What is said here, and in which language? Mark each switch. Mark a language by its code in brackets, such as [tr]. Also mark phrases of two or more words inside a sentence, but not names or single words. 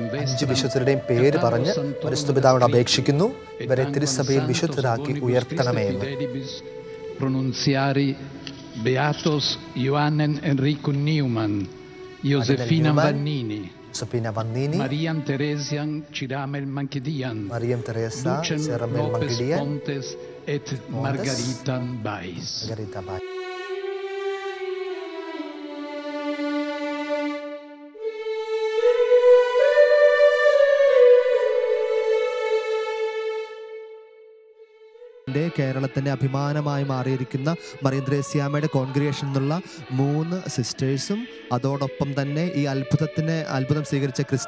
[ml] അഞ്ച് വിശുദ്ധരുടെയും പേര് പറഞ്ഞ് പരിശുദ്ധപിതാവിനോട് അപേക്ഷിക്കുന്നു, ഇവരെ തിരുസഭയിൽ വിശുദ്ധരാക്കി ഉയർത്തണമേ എന്ന്. [la] Pronunziari Beatos Ioannen Enrico Newman, Josefina Vannini, Mariam Teresian Ciramel Mankidian, Lucien Lopez Pontes et Margarita Bais. [ml] കേരളത്തിന്റെ അഭിമാനമായി മാറിയിരിക്കുന്ന മറിയം ത്രേസ്യാമ്മയുടെ കോൺഗ്രിഗേഷൻ എന്നുള്ള 3 സിസ്റ്റേഴ്സും അതോടൊപ്പം തന്നെ ഈ അത്ഭുതം സ്വീകരിച്ച